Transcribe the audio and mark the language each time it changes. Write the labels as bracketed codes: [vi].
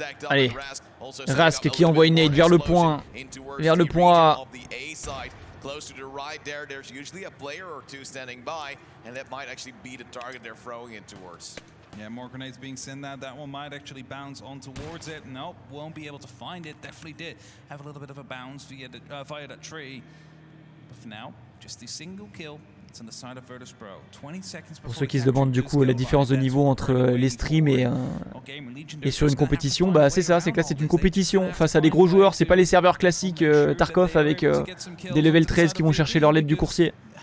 [fr] Allez, Rask qui envoie une nade vers le point. Vers le point A. [en] Close to the right there's usually a player or two standing by, and that might actually be the target they're throwing it towards. Yeah, more grenades being sent out. That one might actually bounce on towards it. Nope, won't be able to find it. Definitely did have a little bit of a bounce via that tree. But for now, just the single kill. It's on the side of Virtus Pro. 20 seconds [fr] pour ceux qui se demandent du coup la différence de niveau entre les streams et sur une compétition, bah c'est ça, c'est que là c'est une compétition face à des gros joueurs, c'est pas les serveurs classiques Tarkov avec des level 13 qui vont chercher leur lettre du coursier.